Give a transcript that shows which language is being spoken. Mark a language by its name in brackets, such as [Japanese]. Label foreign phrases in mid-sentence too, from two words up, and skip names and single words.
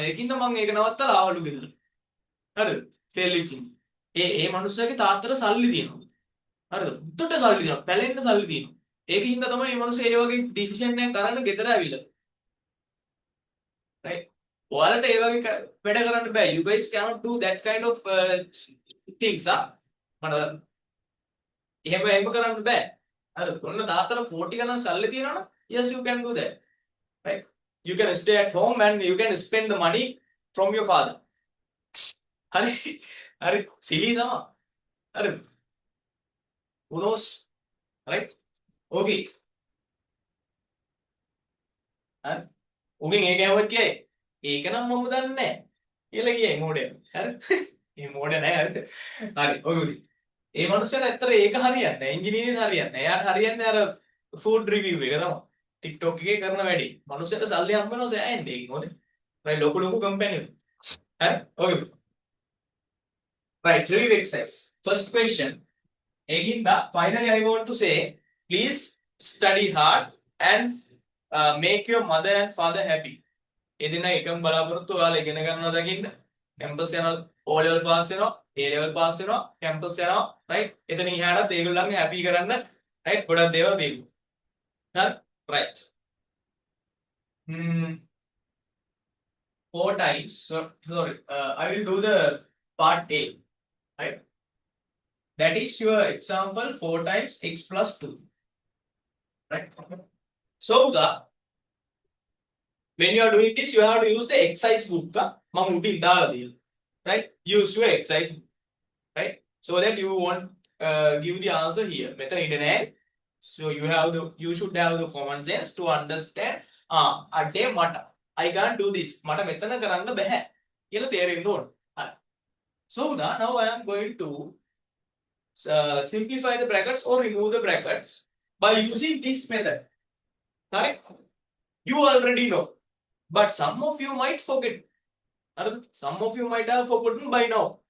[Sinhala] ඒකින්ද මම ඒක නවත්තලා ආවලු ගෙදර. හරිද? ෆේල් වෙච්ච. ඒ මනුස්සයාගේ තාත්තට සල්ලි තියෙනවා. හරිද? උඩට සල්ලි තියෙනවා. පැලෙන්න සල්ලි තියෙනවා. ඒකින්ද තමයි මේ මනුස්සයා ඒ වගේ ඩිසිෂන් එකක් අරන් ගෙදර ඇවිල්ලා. right? ඔයාලට ඒ වගේ වැඩ කරන්න බෑ. [English] You guys cannot do that kind of things. [Sinhala] මට එහෙම කරන්න බෑ. හරි ඔන්න තාත්තට 40 ගණන් සල්ලි තියෙනවනම් [English] yes you can do that. Right? You can stay at home and you can spend the money from your father. [Sinhala] හරි හරි සිලි තමයි. [English] හරි who knows? Right? Okay. [Sinhala] හරි උගෙන් ඒක ඇහුවත් කියයි ඒක නම් මම දන්නේ නැහැ කියලා කියයි මොඩේ. හරි මේ මොඩේ නැහැ හරිද? හරි ඔගේ ඒ මනුස්සයාට ඇත්තට ඒක හරියන්නේ නැහැ. ඉංජිනේරින් හරියන්නේ නැහැ. එයාට හරියන්නේ අර ෆුඩ් රිවිව් එක තමයි. TikTok එකේ කරන වැඩේ. මනුස්සයාට සල්ලි හම්බ වෙනවා සෑහෙන්න ඒකෙන් හොඳේ. right ලොකු කම්පැනි එක. හරි [English] okay. right review exercise. First question. Eginda finally I want to say please study hard and make your mother and father happy. [Sinhala] එදින එකම බලාපොරොත්තු ඔයාලා ඉගෙන ගන්නවා දකින්න. කැම්පස් යනවා [English] O level pass [Sinhala] වෙනවා [English] A level pass [Sinhala] වෙනවා කැම්පස් යනවා right එතනින් එහාටත් ඒගොල්ලන්ගේ happy කරන්න right ගොඩක් දේවල් දෙන්න. [English] හරි right 4 times sorry I will do the part A right that is your example 4 times x plus 2 right so when you are doing this you have to use the exercise book [Sinhala] මම උඩින් දාලා තියෙනවා [English] right use your exercise right so that you won't give the answer here method internet so you should have the common sense to understand [Sinhala] අඩේ මට [English] I can't do this [Sinhala] මට මෙතන කරන්න බෑ කියලා තේරෙන්න ඕන හරි [English] so now I am going to simplify the brackets or remove the brackets by using this method right you already know but some of you might forget. Some of you might have forgotten by now.